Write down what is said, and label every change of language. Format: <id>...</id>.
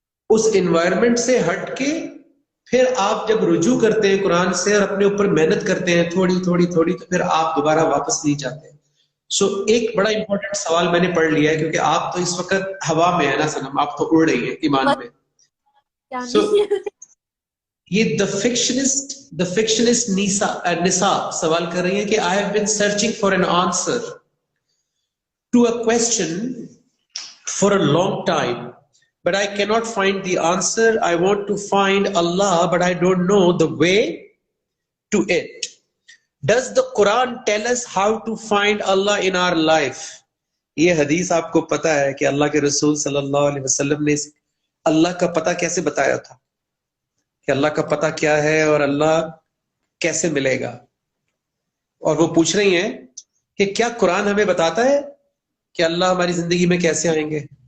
<ur>اس environment سے ہٹ کے پھر آپ جب رجوع کرتے ہیں قرآن سے اور اپنے اوپر محنت کرتے ہیں تھوڑی تو پھر آپ دوبارہ واپس نہیں جاتے. سو ایک بڑا امپورٹنٹ سوال میں نے پڑھ لیا ہے، کیونکہ آپ تو اس وقت ہوا میں ہے نا صنم، آپ تو اڑ رہی ہیں ایمان میں. سو یہ دا فکشنسٹ نسا سوال کر رہی ہیں کہ</ur> <en>I have been searching for an answer to a question for a long time, but I cannot find the answer. I want to find Allah, but I don't know the way to it. Does the Quran tell us how to find Allah in our life?</en> <ur>یہ حدیث آپ کو پتا ہے کہ اللہ کے رسول صلی اللہ علیہ وسلم نے اللہ کا پتہ کیسے بتایا تھا، کہ اللہ کا پتہ کیا ہے اور اللہ کیسے ملے گا. اور وہ پوچھ رہی ہیں کہ کیا قرآن ہمیں بتاتا ہے کہ اللہ ہماری زندگی میں کیسے آئیں گے؟</ur>